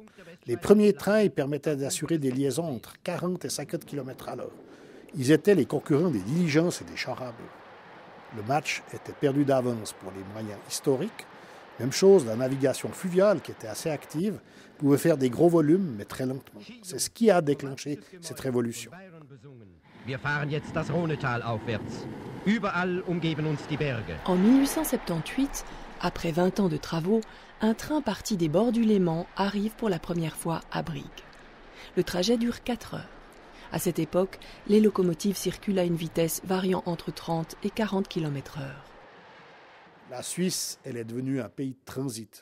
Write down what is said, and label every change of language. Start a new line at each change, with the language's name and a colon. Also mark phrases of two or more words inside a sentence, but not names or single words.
French: Les premiers trains ils permettaient d'assurer des liaisons entre 40 et 50 km à l'heure. Ils étaient les concurrents des diligences et des chars à bœuf. Le match était perdu d'avance pour les moyens historiques. Même chose, la navigation fluviale, qui était assez active, pouvait faire des gros volumes, mais très lentement. C'est ce qui a déclenché cette révolution.
German: Wir fahren jetzt das Rhonetal aufwärts. Überall umgeben uns die Berge.
French: En 1878, après 20 ans de travaux, un train parti des bords du Léman arrive pour la première fois à Brigue. Le trajet dure 4 heures. À cette époque, les locomotives circulent à une vitesse variant entre 30 et 40 km/h. La Suisse, elle est devenue un pays de transit.